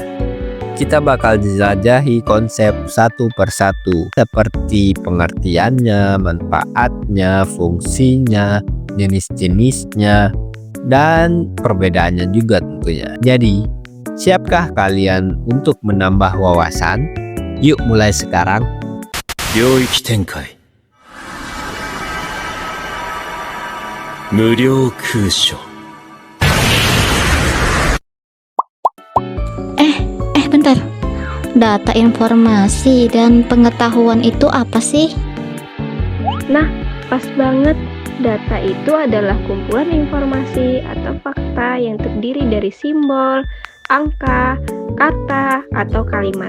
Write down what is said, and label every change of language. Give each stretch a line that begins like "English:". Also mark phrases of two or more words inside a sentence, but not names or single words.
Indonesian: Kita bakal jelajahi konsep satu persatu seperti pengertiannya, manfaatnya, fungsinya, jenis-jenisnya, dan perbedaannya juga tentunya. Jadi, siapkah kalian untuk menambah wawasan? Yuk mulai sekarang.
Japanese: 領域展開無料空所
Indonesian: Bentar, data informasi dan pengetahuan itu apa sih? Nah, pas banget. Data itu adalah kumpulan informasi atau fakta yang terdiri dari simbol, angka, kata, atau kalimat.